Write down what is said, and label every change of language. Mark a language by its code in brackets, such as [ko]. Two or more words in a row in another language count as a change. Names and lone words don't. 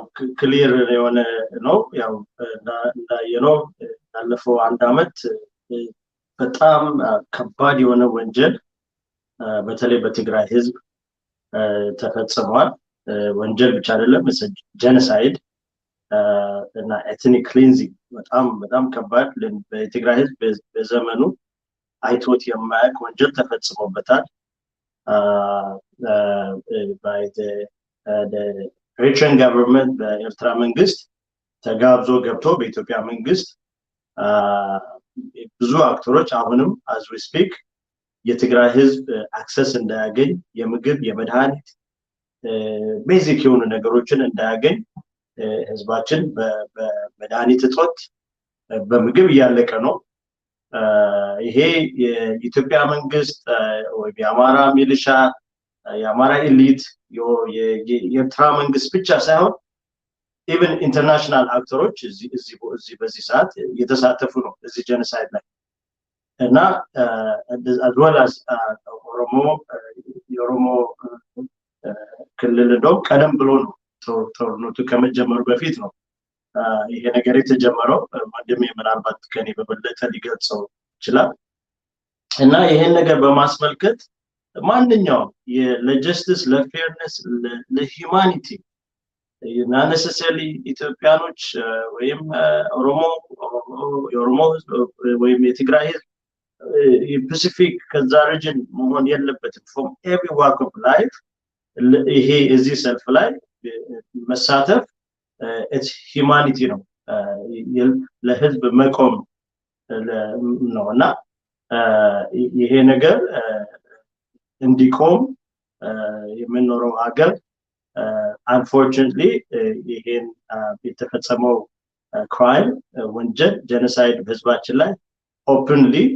[am] ክሊር የሆነ ነው። ያው እንዳየነው ያለፈው 1 ዓመት በጣም ከባድ የሆነ ወንጀል በተለይ በትግራይ ህዝብ ተፈጽሟል። ወንጀል ብቻ አይደለም፣ ጄኖሳይድ እና [en] ethnic cleansing [am] በጣም ከባድ በትግራይ ህዝብ በዘመኑ አይቶት የማያውቅ ወንጀል ተፈጽሞበታል። [en] by the Eritrean government, [am] በኤርትራ መንግስት ተጋብዞ ገብቶ በኢትዮጵያ መንግስት ብዙ አክተሮች አሁንም as [en] we speak [am] የትግራይ ህዝብ አክሰስ እንዳያገኝ የምግብ የመድኃኒት ቤዚክ የሆኑ ነገሮችን እንዳያገኝ ህዝባችን በመድኃኒት እጦት በምግብ እያለቀ ነው። ይሄ የኢትዮጵያ መንግስት ወይ የአማራ ሚሊሻ የአማራ ኤሊት የኤርትራ መንግስት ብቻ ሳይሆን [en] even international [am] አክተሮች እዚህ በዚህ ሰዓት እየተሳተፉ ነው እዚህ ጄኖሳይድ ላይ እና [en] as well as [am] የኦሮሞ ክልል እንደው ቀደም ብሎ ነው ጦርነቱ ከመጀመሩ በፊት ነው ይሄ ነገር የተጀመረው። ወንድሜ ምናልባት ከኔ በበለጠ ሊገልጸው ይችላል። እና ይሄን ነገር በማስመልከት ማንኛውም ለጀስቲስ ለፌርነስ ለሂዩማኒቲ [en] not necessarily [am] ኢትዮጵያኖች ወይም የኦሮሞ ወይም የትግራይ ህዝብ ፓሲፊክ ከዛ ሪጅን መሆን የለበትም። [en] from every walk of life [am] ይሄ እዚህ ሰልፍ ላይ መሳተፍ [en] it's humanity [am] ነው፣ ለህዝብ መቆም ነው እና ይሄ ነገር እንዲቆም የምንኖረው ሀገር unfortunately ይሄን የተፈጸመው ክራይም ወንጀል ጄኖሳይድ ህዝባችን ላይ ኦፕንሊ